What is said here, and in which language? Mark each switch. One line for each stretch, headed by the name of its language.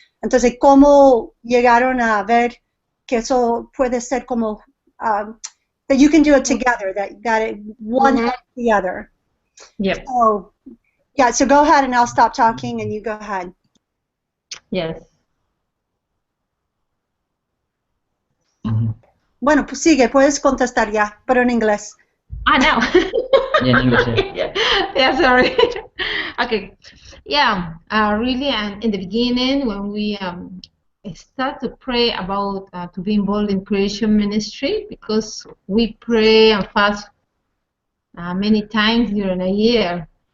Spanish: Entonces, ¿cómo llegaron a ver que eso puede ser como
English: that you can do it together, that one helps the other? Yep. So, yeah, so go ahead and I'll stop talking and you go ahead. Yes.
Spanish: Bueno, pues sigue, puedes contestar ya, pero en inglés. No.
English: Yeah, in English. Yeah, sorry. Okay. Yeah, really, in the beginning, when we start to pray about to be involved in creation ministry, because we pray and fast many times during a year.